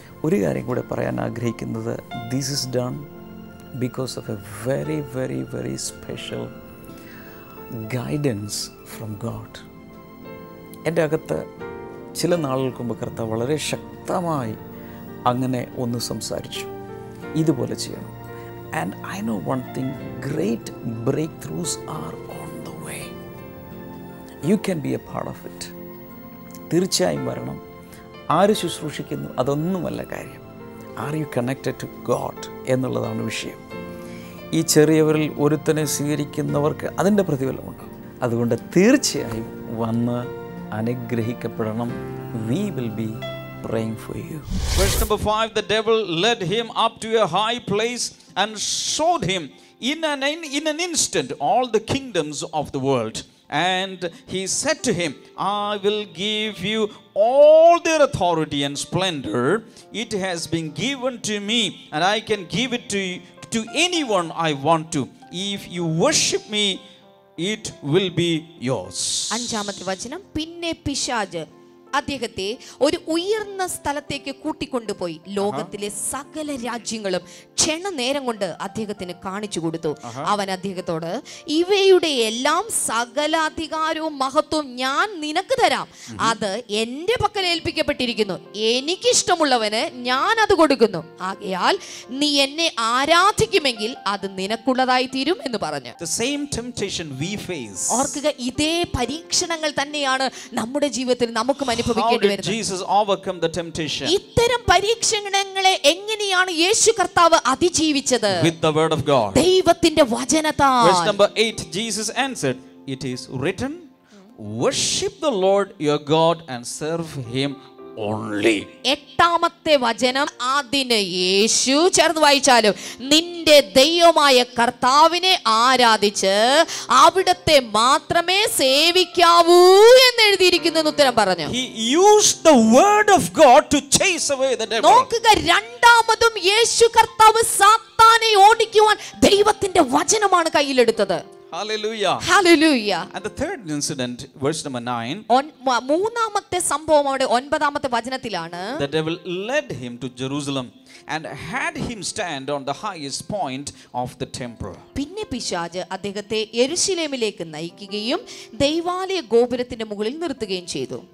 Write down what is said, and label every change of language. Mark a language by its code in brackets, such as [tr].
[ml] ഒരു കാര്യം കൂടെ പറയാൻ ആഗ്രഹിക്കുന്നത്, [en] This is done because of a very very very special guidance from God. [ml] എൻ്റെ അകത്ത് ചില നാളുകൾക്ക് മുമ്പ് കർത്താവ് വളരെ ശക്തമായി അങ്ങനെ ഒന്ന് സംസാരിച്ചു, ഇതുപോലെ ചെയ്യണം. [en] And I know one thing, great breakthroughs are on the way. You can be a part of it. [ml] തീർച്ചയായും വരണം. ആര് ശുശ്രൂഷിക്കുന്നു അതൊന്നുമല്ല കാര്യം. [en] are you connected to God [ml] എന്നുള്ളതാണ് വിഷയം. ഈ ചെറിയവരിൽ ഒരുത്തനെ സ്വീകരിക്കുന്നവർക്ക് അതിൻ്റെ പ്രതിഫലമുണ്ടാകും. അതുകൊണ്ട് തീർച്ചയായും വന്ന് അനുഗ്രഹിക്കപ്പെടണം. [en] We will be praying for you. Verse number 5, the devil led him up to a high place and showed him in an instant all the kingdoms of the world. And he said to him, I will give you all their authority and splendor. It has been given to me, and I can give it to anyone I want to. If you worship me, it will be yours. [ml] അഞ്ചാമത്തെ വചനം, പിന്നെ പിശാച് അദ്ദേഹത്തെ ഒരു ഉയർന്ന സ്ഥലത്തേക്ക് കൂട്ടിക്കൊണ്ടുപോയി ലോകത്തിലെ സകല രാജ്യങ്ങളും ക്ഷണനേരം കൊണ്ട് അദ്ദേഹത്തിന് കാണിച്ചു കൊടുത്തു. അവൻ അദ്ദേഹത്തോട്, ഇവയുടെ എല്ലാം സകല അധികാരവും മഹത്വവും ഞാൻ നിനക്ക് തരാം. അത് എന്റെ പക്കൽ ഏൽപ്പിക്കപ്പെട്ടിരിക്കുന്നു. എനിക്കിഷ്ടമുള്ളവന് ഞാൻ അത് കൊടുക്കുന്നു. ആകയാൽ നീ എന്നെ ആരാധിക്കുമെങ്കിൽ അത് നിനക്കുള്ളതായി തീരും എന്ന് പറഞ്ഞു. [en] The same temptation we face. [ml] ഓർക്കുക, ഇതേ പരീക്ഷണങ്ങൾ തന്നെയാണ് നമ്മുടെ ജീവിതത്തിൽ നമുക്ക് അനുഭവിക്കേണ്ടി [en] How did [ml] വരുന്നത്. [en] Jesus overcome the temptation? [ml] ഇത്തരം പരീക്ഷണങ്ങളെ എങ്ങനെയാണ് യേശു കർത്താവ് അതിജീവിച്ചത്? [en] With the word of God. [ml] ദൈവത്തിന്റെ വചനത്താൽ. [en] Verse number 8, Jesus answered, it is written, worship the Lord your God and serve him only. [ml] എട്ടാമത്തെ വചനം, അതിന് യേശു ചേർന്ന് വായിച്ചാലും, നിന്റെ ദൈവമായ കർത്താവിനെ ആരാധിച്ച് അവിടത്തെ മാത്രമേ സേവിക്കാവൂ എന്ന് എഴുതിയിരിക്കുന്നു ഉത്തരം പറഞ്ഞു. [en] He used the word of God to chase away the devil. [ml] നോക്കുക, രണ്ടാമതും യേശു കർത്താവ് സാത്താനെ ഓടിക്കുവാൻ ദൈവത്തിന്റെ വചനമാണ് കയ്യിലെടുത്തത്. [en] Hallelujah. Hallelujah. And the third incident, verse number 9, [ml] മൂന്നാമത്തെ സംഭവം അവിടെ 9ാമത്തെ വചനത്തിലാണ്. [en] the devil led him to Jerusalem and had him stand on the highest point of the temple. [ml] പിന്നെ പിശാച് അദ്ദേഹത്തെ യെരൂശലേമിലേക്ക് നയിക്കുകയും ദൈവാലയ ഗോപുരത്തിന്റെ മുകളിൽ നിർത്തുകയും ചെയ്തു.